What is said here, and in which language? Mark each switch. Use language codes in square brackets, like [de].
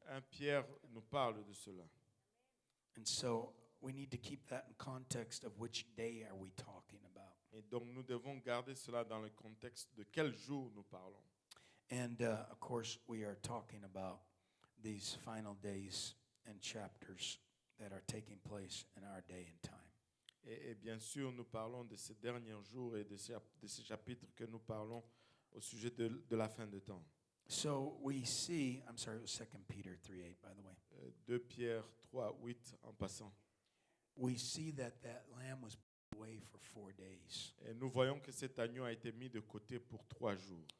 [fr] 1 Pierre nous parle de cela. [en] And so we need to keep that in context of which day are we talking about. [fr] Et donc nous devons garder cela dans le contexte de quel jour nous parlons. [en] And of course we are talking about these final days and chapters that are taking place in our day and time. [fr] Et bien sûr, nous parlons de ces derniers jours et de ces chapitres que nous parlons au sujet de la fin de temps. [en] So we see, I'm sorry, it was 2 Peter 3:8, by the way. [fr] 2 Pierre 3:8 en passant. [en] We see that lamb was put away for 4 days. [fr] Et nous voyons que cet agneau a été mis de côté pour 3 jours.